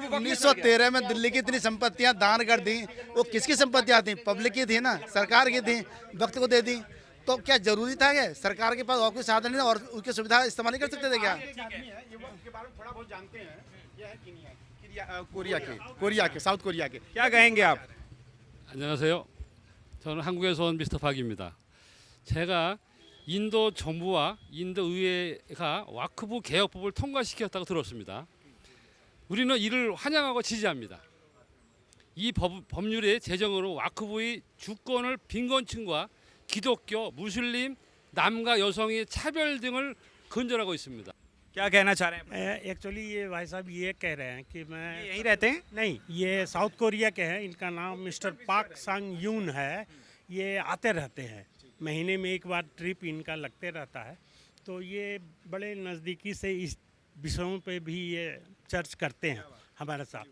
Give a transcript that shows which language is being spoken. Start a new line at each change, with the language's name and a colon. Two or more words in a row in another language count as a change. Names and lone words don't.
Hindi: 1913 में दिल्ली की इतनी संपत्तियां दान कर दी, वो किसकी संपत्तियां थी? पब्लिक की थी ना, सरकार की थी, वक्त को दे दी। तो क्या जरूरी था कि सरकार के पास और कोई साधन नहीं और उसकी सुविधा इस्तेमाल नहीं कर सकते थे क्या? थोड़ा बहुत जानते हैं, ये है कोरिया के साउथ कोरिया के। क्या कहेंगे आप?
Korean: 안녕하세요. 저는 한국에서 온 미스터 박입니다. 제가 인도 정부와 인도 의회가 와크부 개혁법을 통과시켰다고 들었습니다. 우리는 이를 환영하고 지지합니다. 이 법률의 제정으로 와크부의 주권을 빈곤층과 기독교, 무슬림, 남과 여성의 차별 등을 근절하고 있습니다.
Hindi: क्या कहना चाह रहे हैं? एक्चुअली ये भाई साहब ये कह रहे हैं कि मैं यहीं रहते हैं? नहीं, ये साउथ कोरिया के हैं। इनका नाम मिस्टर पाक सांग यून है। ये आते रहते हैं, महीने में एक बार ट्रिप इनका लगते रहता है। तो ये बड़े नज़दीकी से इस विषयों पे भी ये चर्च करते हैं हमारे साथ।